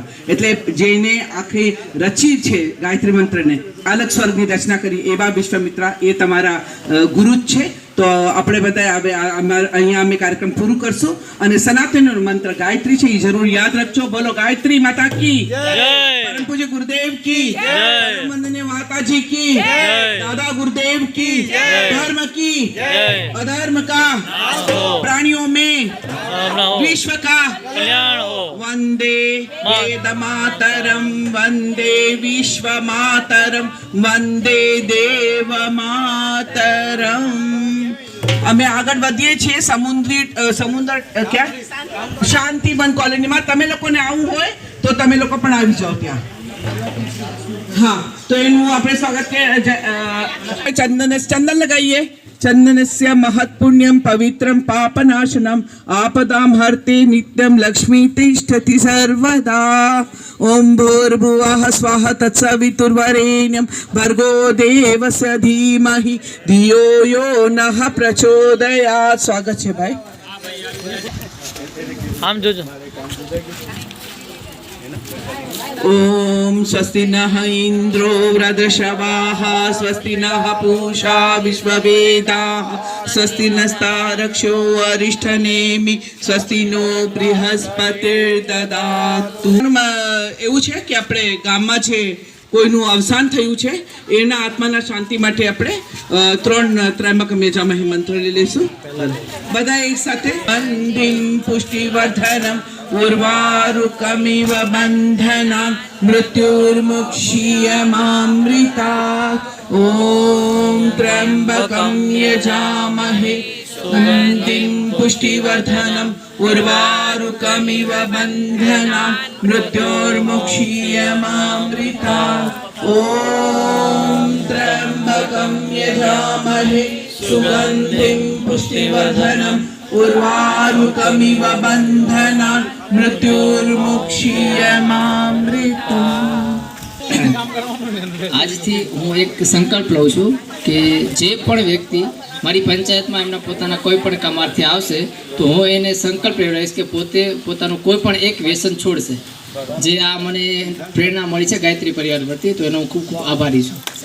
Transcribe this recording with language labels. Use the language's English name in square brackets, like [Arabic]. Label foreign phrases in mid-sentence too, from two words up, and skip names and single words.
[Gujarati] એટલે જેને આખી રચી છે ગાયત્રી મંત્રને, અલગ સ્વર્ગની રચના કરી એવા વિશ્વામિત્ર એ તમારા ગુરુ જ છે. તો આપણે બધા હવે અહીંયા અમે કાર્યક્રમ પૂરું કરશું અને સનાતનનો મંત્ર ગાયત્રી છે એ જરૂર યાદ રાખજો. બોલો ગાયત્રી માતા [Hindi] की जय, [Gujarati] પરમ પૂજ્ય ગુરુદેવ [Hindi] की जय, [Gujarati] વંદનીય માતાજી [Hindi] की जय, [Gujarati] દાદા ગુરુદેવ [Hindi] की जय, धर्म की अधर्म का प्राणियों में विश्व का कल्याण हो. [Sanskrit] वंदे वेद मातरम, वंदे विश्व मातरम, वंदे देव मातरम. [Gujarati] અમે આગળ વધીએ છીએ સમુદ્ર ક્યાં શાંતિવન કોલોનીમાં. તમે લોકોને આવવું હોય તો તમે લોકો પણ આવી જાઓ ત્યાં. હા, તો એનું આપણે સ્વાગત કે ચંદન લગાવીએ. [Sanskrit] चंदनस्य महत्पुण्यं पवित्रं पापनाशनम् आपदां हर्ते नित्यं लक्ष्मी तिष्ठति सर्वदा. ओम भूर्भुवः स्वः तत्सवितुर्वरेण्यं भर्गो देवस्य धीमहि धियो यो नः प्रचोदयात्. [Gujarati] स्वागत છે ભાઈ. આમ જોજો. [Sanskrit] ओम स्वस्ति नः इंद्रो वृद्धश्रवाः, स्वस्ति नः पूषा विश्ववेदाः, स्वस्ति नस्तारक्षो अरिष्ठनेमि, स्वस्ति नो बृहस्पतिर्ददातु. [Gujarati] એવું છે કે આપણે ગામમાં છે કોઈનું અવસાન થયું છે એના આત્માના શાંતિ માટે આપણે 3 ત્રૈમક મેજામહી મંત્ર લઈ લઈશું બધા એક સાથે. [Sanskrit] બંધિં પુષ્ટિવર્ધનમ उर्वारुकमिव बन्धनं मृत्युर्मुक्षीयमामृतात्. ॐ त्र्यम्बकं यजामहे सुगन्धिं पुष्टिवर्धनम् उर्वारुकमिव बन्धनं मृत्युर्मुक्षीयमामृतात्. ॐ त्र्यम्बकं यजामहे सुगन्धिं पुष्टिवर्धनम् उर्वारुकमिव बन्धनान् मृत्युर्मुक्षीयमामृतात्. [Gujarati] આજથી હું એક સંકલ્પ લઉં છું કે જે પણ વ્યક્તિ મારી પંચાયતમાં એમના પોતાના કોઈ પણ કામાર્થી આવશે તો હું એને સંકલ્પ લેવડાવીશ કે પોતે પોતાનું કોઈ પણ એક વ્યસન છોડશે. જે આ મને પ્રેરણા મળી છે ગાયત્રી પરિવાર પરથી, તો એનો હું ખૂબ ખૂબ આભારી છું.